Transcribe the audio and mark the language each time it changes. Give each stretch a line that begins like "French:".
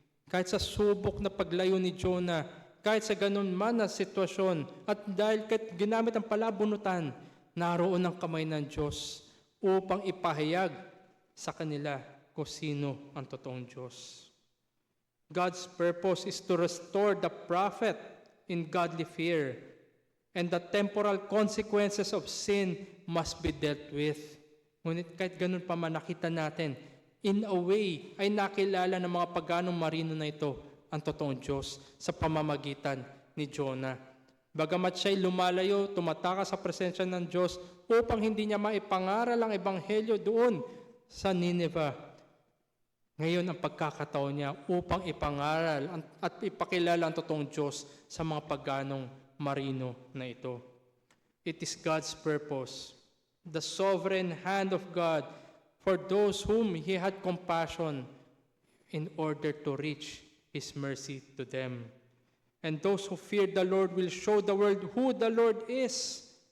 Filipino: Kahit sa subok na paglayo ni Jonah, kahit sa ganun man na sitwasyon, at dahil kahit ginamit ang palabunutan, naroon ang kamay ng Diyos upang ipahayag sa kanila kung sino ang totoong Diyos.
English: God's purpose is to restore the prophet in godly fear, and the temporal consequences of sin must be dealt with.
Filipino: Ngunit kahit ganun pa man nakita natin,
English: in a way
Filipino: ay nakilala ng mga paganong marino na ito ang totoong Diyos sa pamamagitan ni Jonah. Bagamat siya'y lumalayo, tumatakas sa presensya ng Diyos upang hindi niya maipangaral ang ebanghelyo doon sa Nineveh. Ngayon ang pagkakataon niya upang ipangaral at ipakilala ang totoong Diyos sa mga paganong marino na ito.
English: It is God's purpose, the sovereign hand of God for those whom He had compassion in order to reach His mercy to them. And those who fear the Lord will show the world who the Lord is.